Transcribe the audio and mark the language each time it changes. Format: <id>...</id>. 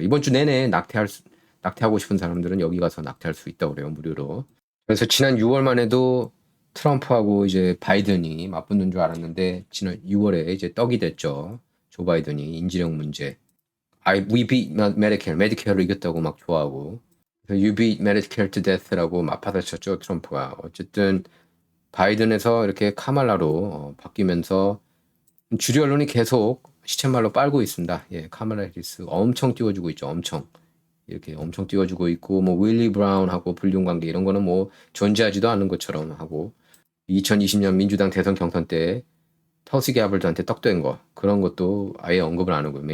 <ko>이번 주 내내 낙태하고 싶은 사람들은 여기 가서 낙태할 수 있다고 그래요. 무료로. 그래서 지난 6월만 해도 트럼프하고 이제 바이든이 맞붙는 줄 알았는데 지난 6월에 이제 떡이 됐죠. 조 바이든이 인지령 문제.</ko> <en>We beat Medicare.</en> <ko>메디케어를 이겼다고 막 좋아하고.</ko> <en>You beat Medicare to death</en> <ko>라고 막 받아쳤죠. 트럼프가. 어쨌든 바이든에서 이렇게 카말라로 바뀌면서 주류 언론이 계속 시쳇말로 빨고 있습니다. 예, 카말라 해리스 엄청 띄워주고 있죠. 엄청. 이렇게 엄청 띄워주고 있고 뭐 윌리 브라운하고 불륜관계 이런 거는 뭐 존재하지도 않는 것처럼 하고 2020년 민주당 대선 경선 때 터시 게버드한테 떡된 거 그런 것도 아예 언급을 안 하고요.</ko>